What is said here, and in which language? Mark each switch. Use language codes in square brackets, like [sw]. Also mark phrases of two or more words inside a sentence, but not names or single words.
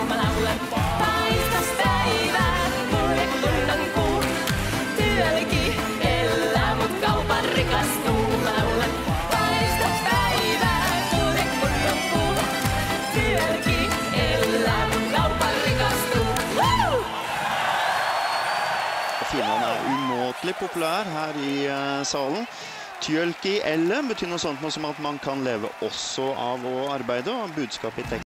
[fi] Mä laulan paistas päivää, kulje kunnon kuu. Työlki elää, mut kaupan rikastuu. Mä laulan paistas päivää, kulje kunnon kuu. Työlki elää, mut kaupan rikastuu. Woo! [no] Filmen umåtelig populær her i salen. Työlki eller betyr noe sånt noe som at man kan leve også av å arbeide, og budskapet i teksten